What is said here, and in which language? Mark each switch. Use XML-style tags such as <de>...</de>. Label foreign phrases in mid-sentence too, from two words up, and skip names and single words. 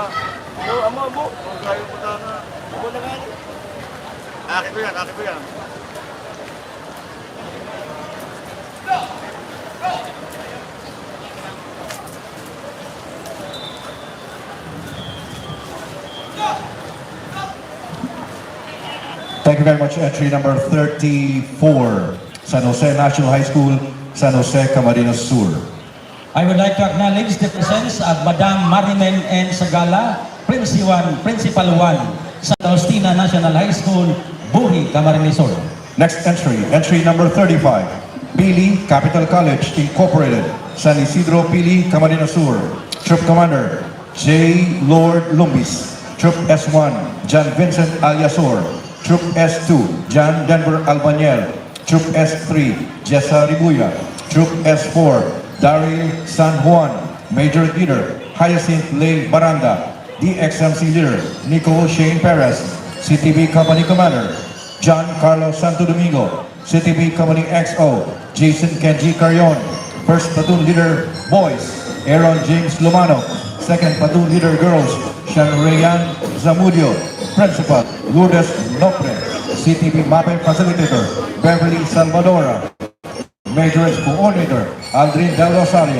<bik>Amo, kayong putana. Amo na nga. Akin ko yan.</bik> <en>Thank you very much. Entry number 34, San Jose National High School, San Jose, Camarines Sur. I would like to acknowledge the presence of Madam Marimen N. Sagala, Principal 1, Santa Justina National High School, Buhi, Camarines Sur. Next entry, entry number 35, Pili Capital College Incorporated, San Isidro Pili, Camarines Sur. Troop Commander, J. Lord Lumbis. Troop S1, John Vincent Aliasor. Troop S2, John Denver Albaniel. Troop S3, Jessa Ribuya. Troop S4, Daryl San Juan. Major Leader, Hyacinth Lay Baranda. DXMC Leader, Nico Shane Perez. CTV Company Commander, John Carlos Santo Domingo. CTV Company XO, Jason Kenji Carion. First Platoon Leader Boys, Aaron James Lumano. Second Platoon Leader Girls, Shanrayan Zamudio. Principal, Lourdes Nopre. CTV MAPE Facilitator, Beverly Salvadora. Majorettes Coordinator, Aldrin Del Rosario.</en>